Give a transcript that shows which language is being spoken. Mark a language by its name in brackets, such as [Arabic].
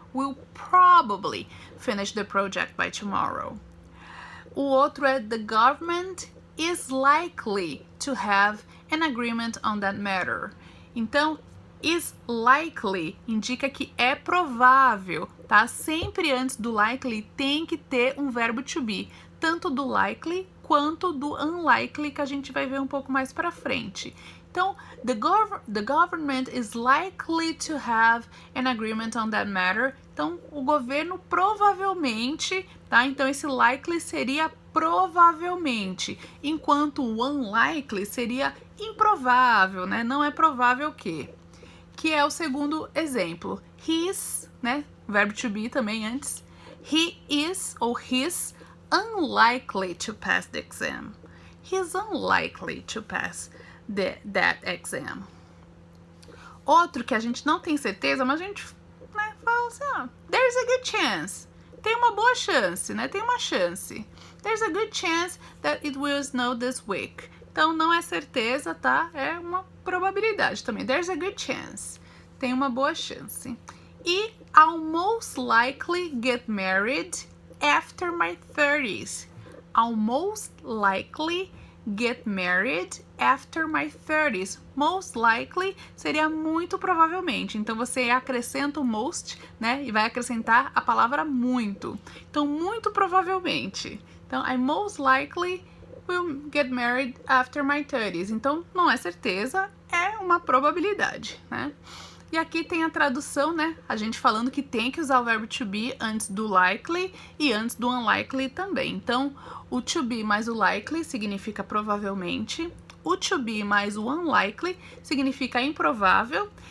[English] We'll probably finish the project by tomorrow. [Portuguese] O outro é [English] The government is likely to have an agreement on that matter. [Portuguese] Então, is likely indica que é provável, tá? Sempre antes do likely tem que ter um verbo to be, tanto do likely quanto do unlikely, que a gente vai ver um pouco mais para frente. [English] Então, the government is likely to have an agreement on that matter. [Portuguese] Então, o governo provavelmente, tá? Então, esse likely seria provavelmente, enquanto o unlikely seria improvável, né? Não é provável que é o segundo exemplo. He's, né? Verbo to be também antes. [English] He is ou he's unlikely to pass the exam. He's unlikely to pass that exam. [Portuguese] Outro que a gente não tem certeza, mas a gente, né, fala assim, [English] there's a good chance. [Portuguese] Tem uma boa chance, né? Tem uma chance. [English] There's a good chance that it will snow this week. [Portuguese] Então, não é certeza, tá? É uma probabilidade também. [English] There's a good chance. [Portuguese] Tem uma boa chance. [English] E I'll most likely get married after my 30s. I'll most likely get married after my 30s. [Portuguese] Most likely seria muito provavelmente. Então, você acrescenta o most, né? E vai acrescentar a palavra muito. Então, muito provavelmente. [English] Então, I most likely will get married after my 30s. [Portuguese] Então, não é certeza, é uma probabilidade, né? E aqui tem a tradução, né? A gente falando que tem que usar o verbo to be antes do likely e antes do unlikely também. Então, o to be mais o likely significa provavelmente. O to be mais o unlikely significa improvável.